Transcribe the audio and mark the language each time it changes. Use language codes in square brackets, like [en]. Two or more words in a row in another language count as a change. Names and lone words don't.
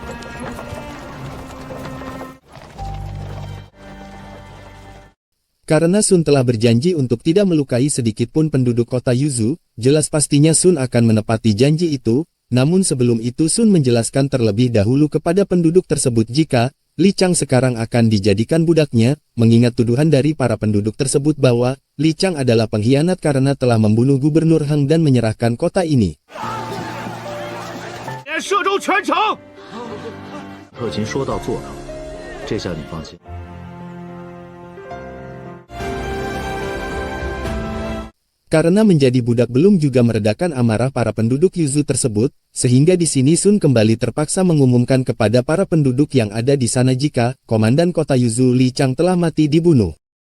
[id] Karena Sun telah berjanji untuk tidak melukai sedikitpun penduduk kota Yuzu, jelas pastinya Sun akan menepati janji itu. Namun sebelum itu Sun menjelaskan terlebih dahulu kepada penduduk tersebut jika Li Chang sekarang akan dijadikan budaknya, mengingat tuduhan dari para penduduk tersebut bahwa Li Chang adalah pengkhianat karena telah membunuh Gubernur Hang dan menyerahkan kota ini. [zh] 摄州全城。特勤说到做到，这下你放心。 [id] Karena menjadi budak belum juga meredakan amarah para penduduk Yuzu tersebut, sehingga di sini Sun kembali terpaksa mengumumkan kepada para penduduk yang ada di sana jika Komandan Kota Yuzu Li Chang telah mati dibunuh.